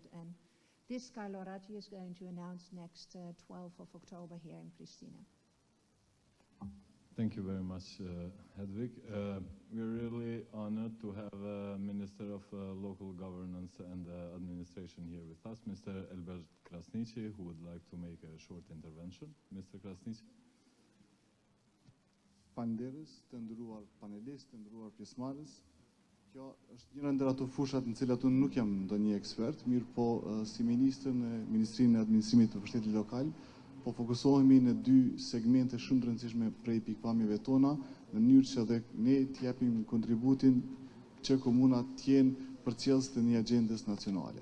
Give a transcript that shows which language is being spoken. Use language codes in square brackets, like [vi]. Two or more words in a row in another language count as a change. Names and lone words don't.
[en] And this Carlo Ratti is going to announce next 12th of October here in Pristina. Thank you very much, Hedvig. We're really honored to have Minister of Local Governance and Administration here with us, Mr. Elbert Krasniqi, who would like to make a short intervention. Mr. Krasniqi. [sq] Panderës, të ndëruar panelistë, të ndëruar pjesëmarrës. Kjo është njëra ndër ato fushat në cilat unë nuk jam ndonjë ekspert, mirë po si ministër në Ministrinë e Administrimit të Përshpejtimit Lokal, po fokusohemi në dy segmente shumë të rëndësishme prej pikpamjeve tona, në mënyrë që edhe ne të japim kontributin që komunat të jenë përcjellës të një agjendës nacionale.